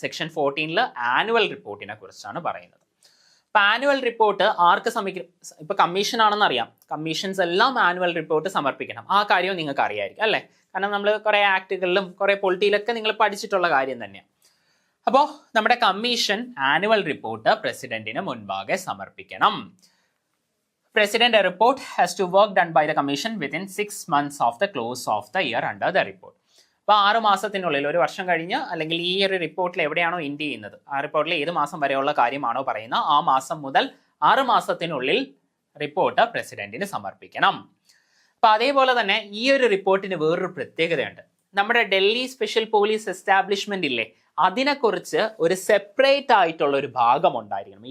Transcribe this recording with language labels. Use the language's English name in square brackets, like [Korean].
[Malayalam] Section 14 annual റിപ്പോർട്ടിനെ കുറിച്ചാണ് പറയുന്നത്. ഇപ്പൊ ആനുവൽ റിപ്പോർട്ട് ആർക്ക് സമർപ്പിക്കും? ഇപ്പൊ കമ്മീഷൻ ആണെന്ന് അറിയാം, കമ്മീഷൻസ് എല്ലാം ആനുവൽ റിപ്പോർട്ട് സമർപ്പിക്കണം. ആ കാര്യവും നിങ്ങൾക്ക് അറിയായിരിക്കും, അല്ലേ? കാരണം നമ്മൾ കുറെ ആക്ടുകളിലും കുറെ പൊളിറ്റിയിലൊക്കെ നിങ്ങൾ പഠിച്ചിട്ടുള്ള കാര്യം തന്നെയാണ്. അപ്പോൾ നമ്മുടെ കമ്മീഷൻ ആനുവൽ റിപ്പോർട്ട് പ്രസിഡന്റിന് മുൻപാകെ സമർപ്പിക്കണം. [English] President, a report has to work done by the commission within 6 months of the close of the year under the report. [Malayalam] അപ്പോൾ 6 മാസത്തിനുള്ളിൽ, ഒരു വർഷം കഴിഞ്ഞ് അല്ലെങ്കിൽ ഈ ഒരു റിപ്പോർട്ടിൽ എവിടെയാണോ എൻഡ് ചെയ്യുന്നത്, ആ റിപ്പോർട്ടിൽ ഏത് മാസം വരെയുള്ള കാര്യമാണോ പറയുന്നത്, ആ മാസം മുതൽ 6 മാസത്തിനുള്ളിൽ റിപ്പോർട്ട് പ്രസിഡന്റിന് സമർപ്പിക്കണം. അപ്പോൾ അതേപോലെ തന്നെ ഈ ഒരു റിപ്പോർട്ടിന് വേറൊരു പ്രത്യേകതയുണ്ട്. നമ്മുടെ ഡൽഹി സ്പെഷ്യൽ പോലീസ് എസ്റ്റാബ്ലിഷ്മെന്റ് ഇല്ലേ, അതിനെക്കുറിച്ച് ഒരു സെപ്പറേറ്റ് ആയിട്ടുള്ള ഒരു ഭാഗം ഉണ്ടായിരിക്കണം.